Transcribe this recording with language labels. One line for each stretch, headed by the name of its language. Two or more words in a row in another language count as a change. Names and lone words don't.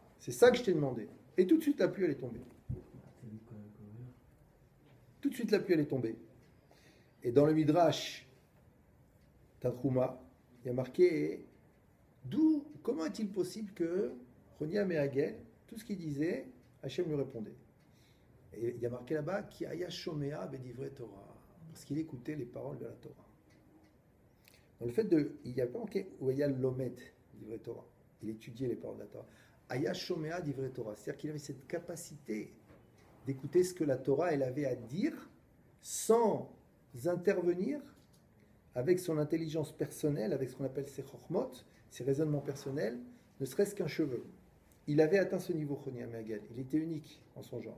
French: C'est ça que je t'ai demandé. Et tout de suite, la pluie, elle est tombée. Tout de suite, la pluie, elle est tombée. Et dans le Midrash Tanchuma, il y a marqué, comment est-il possible que Choni Améagel, tout ce qu'il disait, Hachem lui répondait. Et il y a marqué là-bas,
Hebrew: כי היה שומע בדברי תורה,
French: parce qu'il écoutait les paroles de la Torah. Dans le fait il n'y a pas marqué où il y a l'omet
Hebrew: דברי תורה.
French: Il étudiait les paroles de la Torah.
Hebrew: היה שומע דברי תורה,
French: c'est-à-dire qu'il avait cette capacité d'écouter ce que la Torah elle avait à dire sans intervenir avec son intelligence personnelle, avec ce qu'on appelle ses chokhmot, ses raisonnements personnels, ne serait-ce qu'un cheveu. Il avait atteint ce niveau, Choni Améagel. Il était unique en son genre.